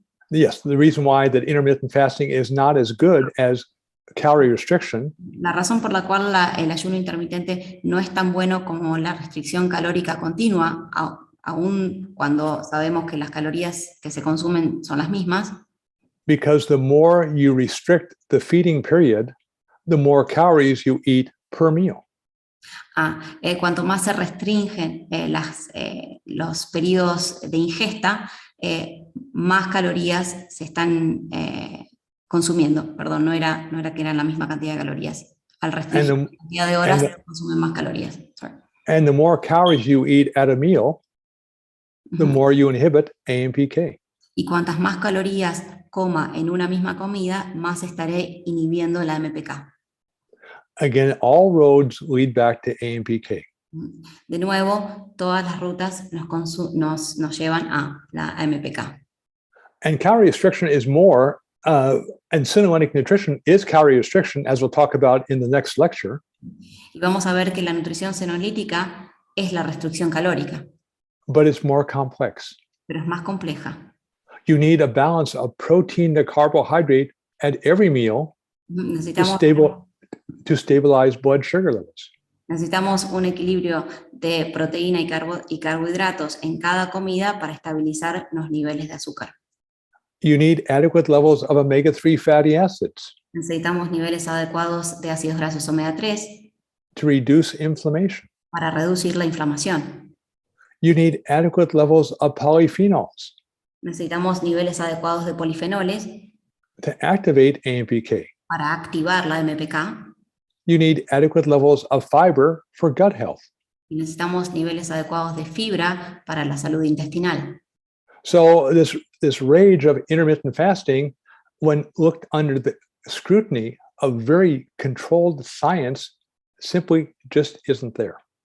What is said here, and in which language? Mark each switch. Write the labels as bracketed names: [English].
[English] Yes, the reason why that intermittent fasting is not as good as calorie restriction. [Spanish] La razón por la cual el ayuno intermitente no es tan bueno como la restricción calórica continua, aun cuando sabemos que las calorías que se consumen son las mismas. [English] Because the more you restrict the feeding period, the more calories you eat per meal. [Spanish] Cuanto más se restringen los periodos de ingesta, más calorías se están consumiendo. Perdón, no era que eran la misma cantidad de calorías. Al restringir la cantidad de horas se consumen más calorías. [English] Sorry. And the more calories you eat at a meal, the more you inhibit AMPK. [Spanish] Y cuantas más calorías coma en una misma comida, más estaré inhibiendo la AMPK. [English] Again, all roads lead back to AMPK. [Spanish] De nuevo, todas las rutas nos llevan a la AMPK. [English] And calorie restriction is more, and senolytic nutrition is calorie restriction, as we'll talk about in the next lecture. [Spanish] Y vamos a ver que la nutrición senolítica es la restricción calórica. [English] But it's more complex. [Spanish] Pero es más compleja. [English] You need a balance of protein to carbohydrate at every meal to stabilize blood sugar levels. [Spanish] Necesitamos un equilibrio de proteína y carbohidratos en cada comida para estabilizar los niveles de azúcar. [English] You need adequate levels of omega-3 fatty acids. [Spanish] Necesitamos niveles adecuados de ácidos grasos omega 3 [English] to reduce inflammation. [Spanish] Para reducir la inflamación. [English] You need adequate levels of polyphenols. [Spanish] Necesitamos niveles adecuados de polifenoles [English] to activate AMPK. [Spanish] Para activar la AMPK. [English] You need adequate levels of fiber for gut health. [Spanish] Y necesitamos niveles adecuados de fibra para la salud intestinal. [English] So this rage of intermittent fasting, when looked under the scrutiny of very controlled science, simply just isn't there.